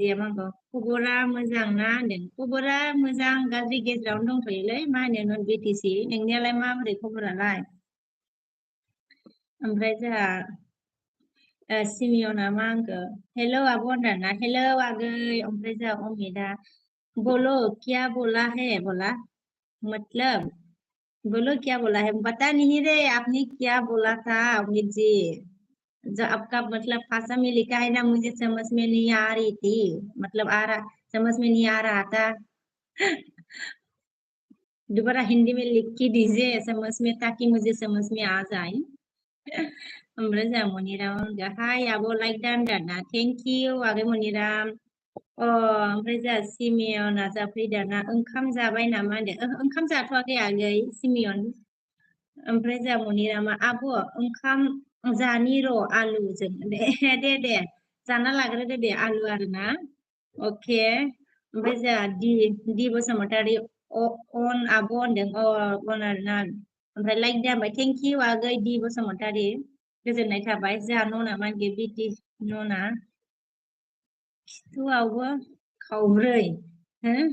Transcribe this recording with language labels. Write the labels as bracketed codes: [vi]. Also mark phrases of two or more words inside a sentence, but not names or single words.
[brx] मा होनखो खबरा मोजां ना होनदों खबरा मोजां गाज्रि गेजेरावनो दंथ'योलै मा होनो नन बिटिसि नोंनियालाय माबोरै खबरालाय ओमफ्राय जोंहा सिमियना मा होनखो हेलो आब' होनदाना हेलो आगै ओमफ्राय जोंहा [hi] अमिता बोलो क्या बोला है बोला मतलब बोलो क्या बोला है पता नहीं रे आपने क्या बोला था अमित जी जो आपका मतलब भाषा में लिखा है ना मुझे समझ में नहीं आ रही थी मतलब समझ में नहीं आ रहा था दोबारा हिंदी में लिख के दीजिए समझ में ताकि मुझे समझ में आ जाए [brx] ओमफ्राय जोंहा मनिराम होनगोन हाय आब' लाइक दा होनदाना [en] thank you [brx] आगै मनिराम ओमफ्राय जोंहा सिमियना जाफैदाना ओंखाम जाबाय नामा होनदों ओंखाम जाथ'वाखै आगै सिमियन ओमफ्राय जोंहा मनिरामा आब' ओंखाम जानि र' आलुजों दे जाना लाग्रोदो दे आलु आरोना अके ओमफ्राय जोंहा दि बसुमतारी अन आब' होनदों अन आरोना ओमफ्राय लाइक दा ओमफ्राय [en] thank you [brx] आगै दि बसुमतारी गोजोननाय थाबाय जोंहा न'ना मा होनगोन बिदि न'ना खिथुआवबो खावब्रै हो